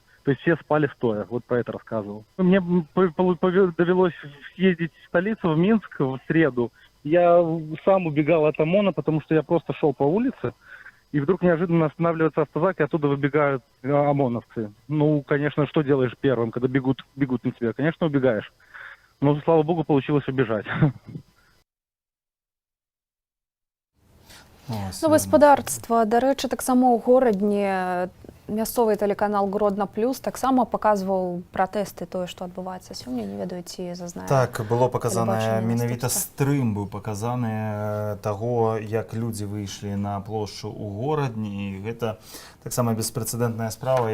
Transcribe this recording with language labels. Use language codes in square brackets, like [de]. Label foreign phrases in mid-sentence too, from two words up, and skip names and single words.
[ru] То есть все спали стоя, вот про это рассказывал. Мне довелось съездить в столицу, в Минск, в среду. Я сам убегал от ОМОНа, потому что я просто шел по улице, и вдруг неожиданно останавливается автозак, и оттуда выбегают ОМОНовцы. Конечно, что делаешь первым, когда бегут на тебя? Конечно, убегаешь. Но, слава богу, получилось убежать. [be] Гаспадарства, дарэчы, таксама ў горадні мясцовы тэлеканал Гродна Плюс таксама паказваў пратэсты, тое, што адбываецца сёння, не ведаю, ці зазнае. Так, было паказанае, менавіта стрым быў паказаны таго, як людзі выйшлі на плошчу ў горадні, і гэта таксама беспрэцэдэнтная справа.